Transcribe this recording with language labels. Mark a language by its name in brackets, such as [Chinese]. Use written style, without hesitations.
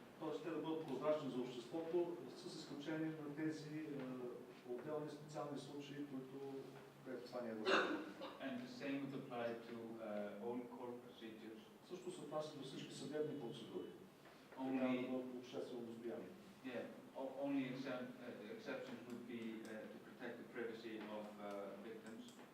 [Bulgarian] Тоест те да бъдат прозрачни за обществото, с изключение на тези отделни специални случаи, които това не е възможно. [English] And the same would apply to all court procedures. [Bulgarian] Също се отнася до всички съдебни процедури. [English] Only [Bulgarian] обществено достояние. [English] Yeah, only exceptions would be to protect the privacy of victims.